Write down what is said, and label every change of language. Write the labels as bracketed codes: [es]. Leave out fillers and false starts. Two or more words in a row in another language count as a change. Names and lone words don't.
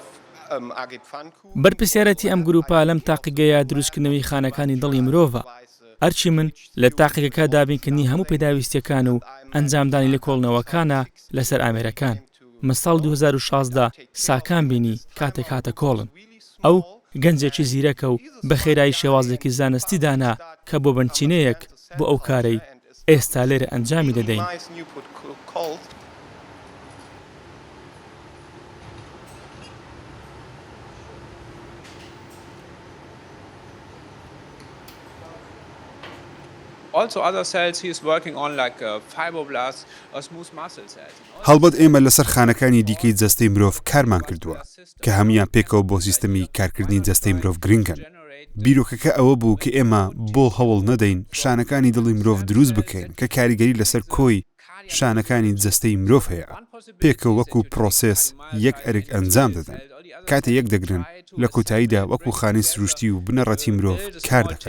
[ckb] بەرپرسیارەتی ئەم گروپە لەم تاقیگەیە دروستکردنەوەی خانەکانی دڵی مرۆڤە ئەرچی من لە تاقیەکە دابینکردنی هەموو پێداویستیەکان و ئەنجامدانی لە کۆڵنەوەکانە لەسەر ئامێرەکان. من ساڵ 2016 ساکان بینی کاتێک هاتە کۆڵن. ئەو گەنجێکی زیرەکە و بە خێرایی شێوازێکی زانستی دانا کە بۆ بنچینەیەک بۆ ئەو کارەی ئێستا لێرە ئەنجامی دەدەین. [en] Also other cells he is working on like fibroblasts or smooth muscle cells. [ckb] هەڵبەت ئێمە لەسەر خانەکانی دیکەی جەستەی مرۆڤ کارمان کردووە کە هەمویان پێکەوە بۆ سیستەمی کارکردنی جەستەی مرۆڤ گرنگن. بیرۆکەکە ئەوە بوو کە ئێمە بۆ هەوڵ نەدەین شانەکانی دڵی مرۆڤ دروست بکەین کە کاریگەری لەسەر کۆی شانەکانی جەستەی مرۆڤ هەیە. پێکەوە وەکو پرۆسێس یەک ئەرک ئەنجام دەدەن. کاتە یەک دەگرن لە کۆتاییدا وەکو خانەی سروشتی و بنەڕەتی مرۆڤ کار دەکەن.